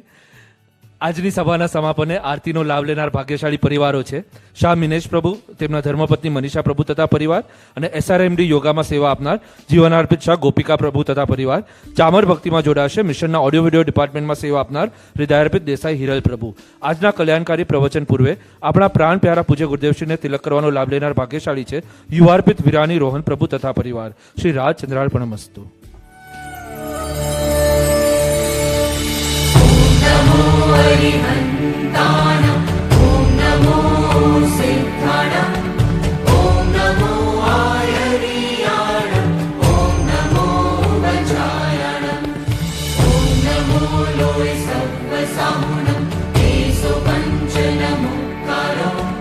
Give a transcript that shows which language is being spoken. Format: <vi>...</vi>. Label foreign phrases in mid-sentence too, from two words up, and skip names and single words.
<gu>આજની સભાના સમાપને આરતીનો લાભ લેનાર ભાગ્યશાળી પરિવારો છે શાહ મિનેશ પ્રભુ, તેમના ધર્મપત્ની મનીષા પ્રભુ તથા પરિવાર, અને SRMD યોગામાં સેવા આપનાર જીવનાર્પિત શાહ ગોપિકા પ્રભુ તથા પરિવાર. ચામર ભક્તિમાં જોડાશે મિશનના ઓડિયો વિડિયો ડિપાર્ટમેન્ટમાં સેવા આપનાર હૃદયાર્પિત દેસાઈ હિરલ પ્રભુ. આજના કલ્યાણકારી પ્રવચન પૂર્વે આપણા પ્રાણ પ્યારા પૂજ્ય ગુરુદેવશ્રીને તિલક કરવાનો લાભ લેનાર ભાગ્યશાળી છે યુવાર્પિત વિરાની રોહન પ્રભુ તથા પરિવાર. શ્રી રાજ ચંદ્રાર્પણમસ્તુ.</gu> <pra>हरिहन्ताणम् ॐ नमो सिद्धाणम् ॐ नमो आयर्याणम् ॐ नमो वज्रायणम् ॐ नमो लोय सर्वसाहुणम् केशो पञ्चनमुक्कारो</pra>